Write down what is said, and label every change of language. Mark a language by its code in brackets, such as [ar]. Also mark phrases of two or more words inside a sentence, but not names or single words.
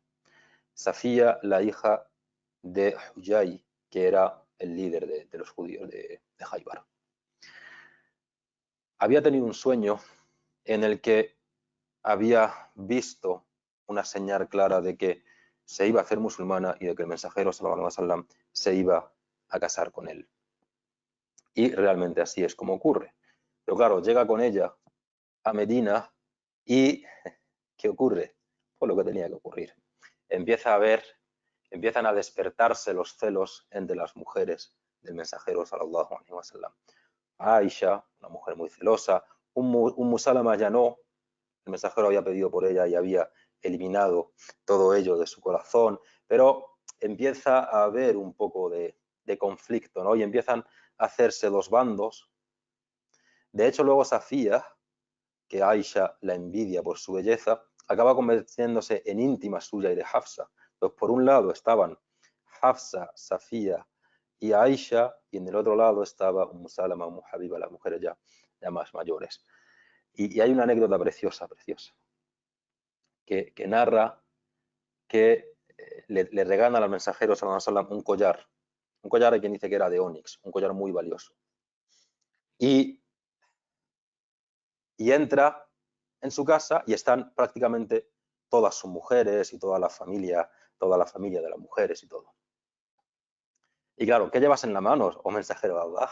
[es] Safía, la hija de Huyay, que era el líder de los judíos de Khaybar. Había tenido un sueño en el que había visto una señal clara de que se iba a hacer musulmana y de que el mensajero [ar] صلى الله عليه وسلم [es] se iba a casar con él. Y realmente así es como ocurre. Pero claro, llega con ella a Medina y ¿qué ocurre? Pues lo que tenía que ocurrir. Empiezan a despertarse los celos entre las mujeres del mensajero [ar] صلى الله عليه وسلم. [es] Aisha, una mujer muy celosa, Salama ya no, el mensajero había pedido por ella y había eliminado todo ello de su corazón, pero empieza a haber un poco de conflicto, ¿no? Y empiezan a hacerse dos bandos. De hecho, luego Safía, que Aisha la envidia por su belleza, acaba convirtiéndose en íntima suya y de Hafsa. Pues por un lado estaban Hafsa, Safía y Aisha, y en el otro lado estaba Salama, Habiba, las mujeres ya más mayores. Y hay una anécdota preciosa, que narra que le regalan al mensajero [ar] صلى الله عليه وسلم [es] un collar hay quien dice que era de ónix, un collar muy valioso. Y entra en su casa y están prácticamente todas sus mujeres y toda la familia de las mujeres y todo. Y claro, ¿qué llevas en la mano, oh mensajero de Allah?